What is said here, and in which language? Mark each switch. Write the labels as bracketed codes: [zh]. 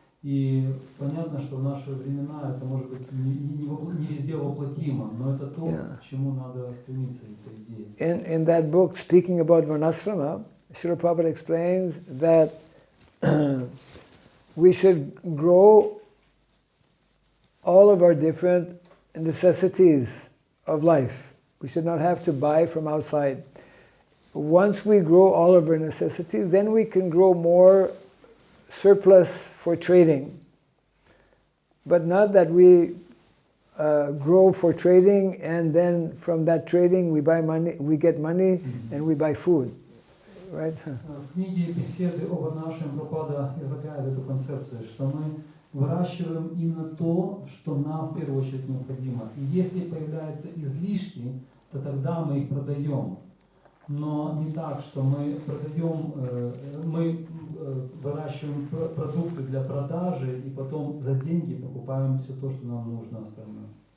[ru] И понятно, что в наши времена это может быть не везде воплотимо, но это то, к чему надо стремиться, эта идея. [en] In that book, speaking about Varnasrama, Srila Prabhupada explains that we should grow all of our different necessities of life. We should not have to buy from outside. Once we grow all of our necessities, then we can grow more surplus for trading. But not that we grow for trading and then from that trading we buy money, we get money and we buy food. Right? [ru] В книге «Беседы о Варнашраме» Прабхупада излагает эту концепцию, что мы выращиваем именно то, что нам в первую очередь необходимо. И если появляются излишки, то тогда мы их продаем. Но не так, что мы продаем, мы выращиваем продукты для продажи и потом за деньги покупаем все то, что нам нужно остальное.